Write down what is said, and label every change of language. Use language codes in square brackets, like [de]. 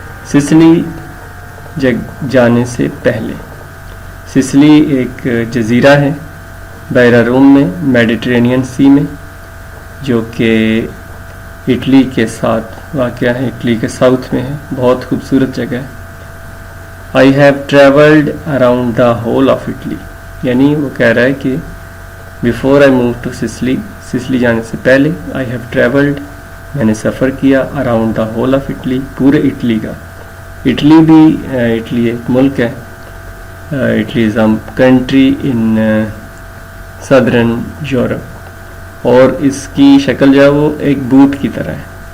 [ur] Sicily جانے سے پہلے. سسلی ایک جزیرہ ہے بحیرہ روم میں، میڈیٹرینین سی میں، جو کہ اٹلی کے ساتھ واقع ہے، اٹلی کے ساؤتھ میں ہے. بہت خوبصورت جگہ ہے. [en] I have traveled around the whole of Italy. [ur] یعنی وہ کہہ رہا ہے کہ [en] before I moved to Sicily، [ur] Sicily جانے سے پہلے [en] I have traveled، [ur] میں نے سفر کیا [en] around the whole of Italy، [ur] پورے اٹلی کا. اٹلی بھی اٹلی ایک ملک ہے. Italy is [en] a country in southern Europe، [ur] اور اس کی شکل جو ہے وہ ایک بوٹ کی طرح ہے.